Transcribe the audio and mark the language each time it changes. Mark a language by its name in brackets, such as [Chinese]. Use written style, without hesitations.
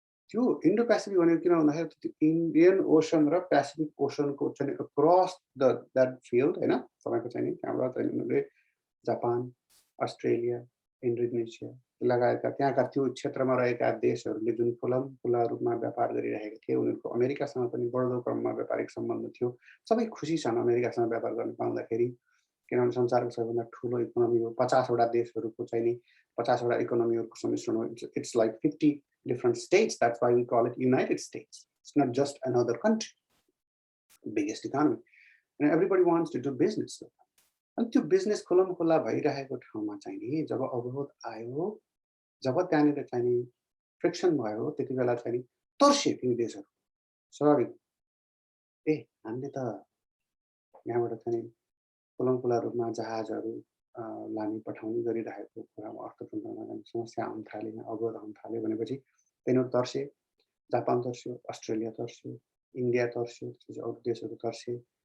[Nepali] त्यो Indo Pacific भनेको किन भन्दाखेरि त्यो इन्डियन ओसन र पेसिफिक ओसनको चाहिँ [English] across that field [Nepali] होइन तपाईँको चाहिँ नि त्यहाँबाट चाहिँ उनीहरूले जापान, अस्ट्रेलिया, इन्डोनेसिया लगायतका त्यहाँका त्यो क्षेत्रमा रहेका देशहरूले जुन खुला रूपमा व्यापार गरिरहेका थिए उनीहरूको अमेरिकासँग पनि बढ्दो क्रममा व्यापारिक सम्बन्ध थियो। सबै खुसी छन् अमेरिकासँग व्यापार गर्न पाउँदाखेरि, किनभने संसारको सबैभन्दा ठुलो इकोनोमी हो। 50वटा देशहरूको चाहिँ नि 50वटा इकोनोमीहरूको सम्मिश्रण हो। [English] It's like 50 different states. That's why we call it United States. It's not just another country. Biggest economy. And everybody wants to do business. [Nepali] अनि त्यो बिजनेस खुलम खुल्ला भइरहेको ठाउँमा चाहिँ नि जब अवरोध आयो, जब त्यहाँनिर चाहिँ नि फ्रिक्सन भयो, त्यति बेला चाहिँ नि तर्से ती देशहरू। स्वाभाविक ए हामीले त यहाँबाट चाहिँ खुलम खुल्ला रूपमा जहाजहरू लाने पठाउने गरिरहेको कुरामा अर्थतन्त्रमा समस्या आउन थाल्यो, अवरोध आउन थाल्यो भनेपछि तिनीहरू तर्से, जापान तर्स्यो, अस्ट्रेलिया तर्स्यो, इन्डिया तर्स्यो, त्यसपछि अरू देशहरू तर्से।